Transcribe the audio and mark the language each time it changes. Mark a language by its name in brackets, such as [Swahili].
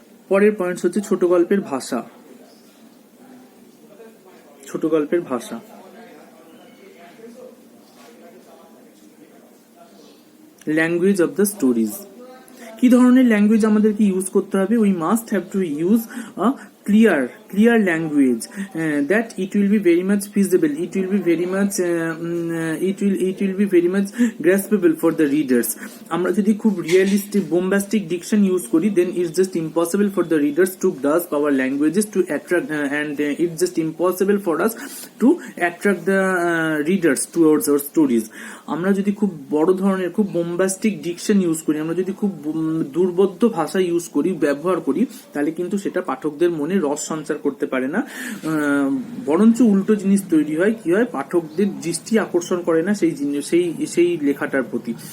[Bangla] পরের পয়েন্ট হচ্ছে ছোট গল্পের ভাষা। ছোট গল্পের ভাষা, [English] Language of the stories. [Bangla] কি ধরনের ল্যাঙ্গুয়েজ আমাদেরকে ইউজ করতে হবে? [English] We must have to use a clear language that it will be very much feasible, it will be very much it will be very much graspable for the readers. [Bangla] আমরা যদি খুব [English] realistic bombastic diction use করি, then it's just impossible for the readers to grasp our languages to attract and it's just impossible for us to attract the readers towards our stories. [Bangla] আমরা যদি খুব বড় ধরনের খুব [English] bombastic diction use [Bangla] করি, আমরা যদি খুব দুর্বোধ্য ভাষা ইউজ করি, ব্যবহার করি, তাহলে কিন্তু সেটা পাঠকদের মনে রস সঞ্চার করতে পারে না, বরঞ্চ উল্টো জিনিস তৈরি হয়। কি হয়, পাঠকদের দৃষ্টি আকর্ষণ করে না সেই লেখাটার প্রতি।